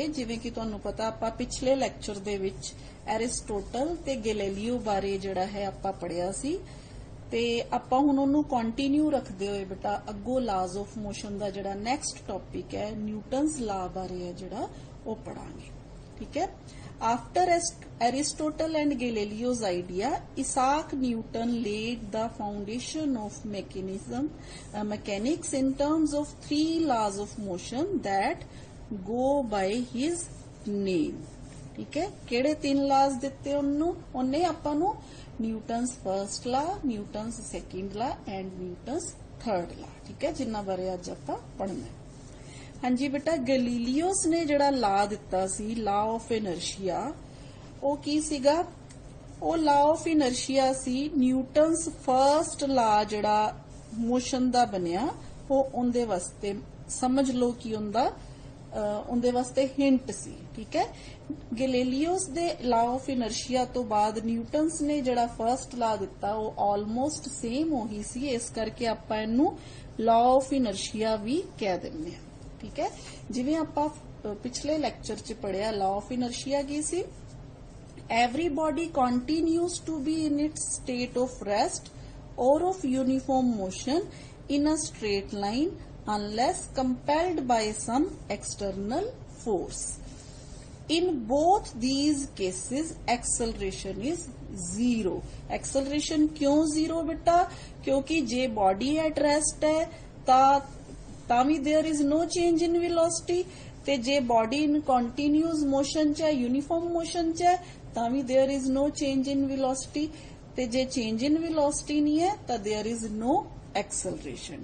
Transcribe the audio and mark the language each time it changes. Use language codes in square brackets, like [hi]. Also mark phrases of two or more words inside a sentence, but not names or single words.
[pa] ਜਿਵੇਂ ਕਿ ਤੁਹਾਨੂੰ ਪਤਾ ਆਪਾਂ ਪਿਛਲੇ ਲੈਕਚਰ ਦੇ ਵਿਚ ਐਰਿਸਟੋਟਲ ਤੇ ਗੈਲੀਲਿਓ ਬਾਰੇ ਜਿਹੜਾ ਹੈ ਆਪਾਂ ਪੜ੍ਹਿਆ ਸੀ ਤੇ ਆਪਾਂ ਹੁਣ ਓਨੂੰ ਕੰਟਿਨਿਊ ਰੱਖਦੇ ਹੋਏ ਬੇਟਾ ਅੱਗੋਂ [en] laws of motion [pa] ਦਾ ਜਿਹੜਾ [en] next topic [pa] ਹੈ ਨਿਊਟਨਜ਼ ਲਾ ਬਾਰੇ ਹੈ ਜਿਹੜਾ ਓਹ ਪੜ੍ਹਾਂਗੇ। ਠੀਕ ਹੈ। [en] After Aristotle and Galileo's idea, Isaac Newton laid the foundation of mechanics in terms of three laws of motion that go by his name. [pa] ਠੀਕ ਹੈ। ਕੇੜੇ ਤਿੰਨ ਲਾਜ਼ ਦਿੱਤੇ ਉਨ੍ਹਾਂ ਆਪਾਂ ਨੂੰ [en] Newton's first law, Newton's second law and Newton's third law. [pa] ਠੀਕ ਹੈ, ਜਿਨ੍ਹਾਂ ਬਾਰੇ ਅੱਜ ਆਪਾਂ ਪੜ੍ਹਨਾ ਹੈ। ਹਾਂ ਜੀ ਬੇਟਾ, ਗੈਲੀਲਿਓਸ ਨੇ ਜਿਹੜਾ ਲਾ ਦਿੱਤਾ ਸੀ [en] law of inertia, [pa] ਵੋ ਕੀ ਸੀਗਾ? ਵੋ [en] law of inertia [pa] ਸੀ [en] Newton's first law [pa] ਜਿਹੜਾ ਮੋਸ਼ਨ ਦਾ ਬਣਿਆ, ਵੋ ਉਨ੍ਹਦੇ ਵਾਸਤੇ ਸਮਝ ਲੋ ਕਿ ਉਨ੍ਹਦੇ ਵਾਸਤੇ ਹਿੰਟ ਸੀ। ਠੀਕ ਹੈ। ਗੈਲੀਲਿਓਸ ਦੇ [en] law of inertia [pa] ਤੋ ਬਾਦ ਨਿਊਟਨਜ਼ ਨੇ ਜਿਹੜਾ [en] first law [pa] ਦਿੱਤਾ ਵੋ [en] almost same [pa] ਓਹੀ ਸੀ, ਇਸ ਕਰਕੇ ਆਪਾਂ ਇਹਨੂੰ [en] law of inertia [pa] ਭੀ ਕਹਿ ਦਿੰਦੇ ਹਾਂ। ਠੀਕ ਹੈ। ਜਿਵੇਂ ਆਪਾਂ ਪਿਛਲੇ ਲੈਕਚਰ ਚ ਪੜ੍ਹਿਆ [en] law of inertia [pa] ਕੀ ਸੀ, [en] Every body continues to be in its state of rest or of uniform motion in a straight line unless compelled by some external force. In both these cases acceleration is zero. [pa] ਐਕਸੇਲਰੇਸ਼ਨ ਕਿਉਂ ਜ਼ੀਰੋ ਬੇਟਾ? ਕਿਉਂਕਿ ਜੇ [en] body at rest [pa] ਹੈ ਤਾਵੀ [en] there is no change in velocity, [pa] ਤੇ ਜੇ [en] body in continuous motion [pa] ਚ [en] uniform motion [pa] ਚ ਤਾਵੀ [en] there is no change in velocity, [pa] ਤੇ ਜੇ [en] change in velocity [pa] ਨਹੀਂ ਹੈ ਤੋ [en] there is no acceleration.